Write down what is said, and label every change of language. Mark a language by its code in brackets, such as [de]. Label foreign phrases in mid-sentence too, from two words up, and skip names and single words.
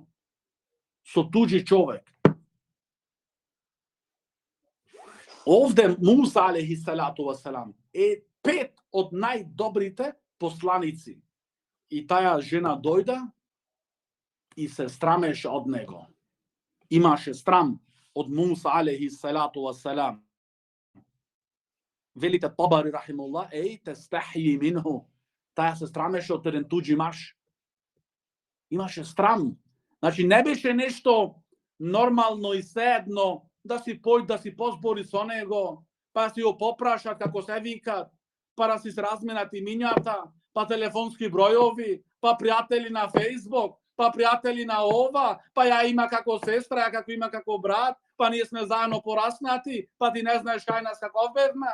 [mk] Со туџи човек. Овде Муса [ar] عليه الصلاة والسلام [mk] е пет од најдобрите посланици. И таја жена дојде и се страмеше од него. Имаше страм од Муса [ar] عليه الصلاة والسلام. [mk] Велите Табари рахимуллах, [ar] تستحي منه. [mk] Таја се страмеше од еден туџи маш. Имаше страм. Значи не беше нешто нормално и седно да си појде да си позбори со него, па си го попрашат како се викат, па да си се разменат имињата, па телефонски бројови, па пријатели на Фејсбук, па пријатели на ова, па ја има како сестра, ја како има како брат, па ние сме заедно пораснати, па ти не знаеш кај нас како бевме.